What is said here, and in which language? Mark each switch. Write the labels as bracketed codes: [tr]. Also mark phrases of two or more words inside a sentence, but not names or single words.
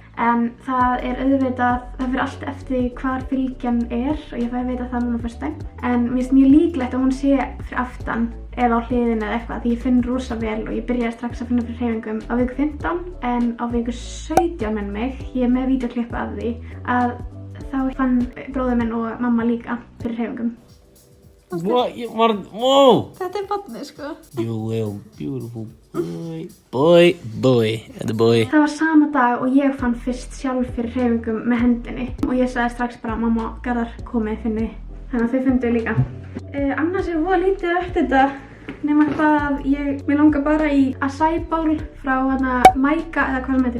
[is] En það er auðvitað, það fyrir allt eftir hvar fylgjan er og ég fæ að vita það núna fyrst dæm. En mér finnst mjög líklegt að hún sé fyrir aftan eða á hliðinu eða eitthvað því ég finn rosa vel og ég byrjaði strax að finna fyrir hreyfingum á viku 15 en á viku 17 með mig, ég er með vídeoklippu af því að þá fann bróðir minn og mamma líka fyrir hreyfingum. [en] What? Whoa! [is] Þetta er barnið sko. [en] You will beautiful boy. [is] Þetta er boy. Það var sama dag og ég fann fyrst sjálf fyrir hreyfingum með hendinni og ég sagði strax bara mamma, Garðar komið finni. Þannig að þau fundu líka. Annars er voða lítið eftir þetta nema hvað mér langar bara í acai-bowl frá hana Mæka eða hvað sem heitir.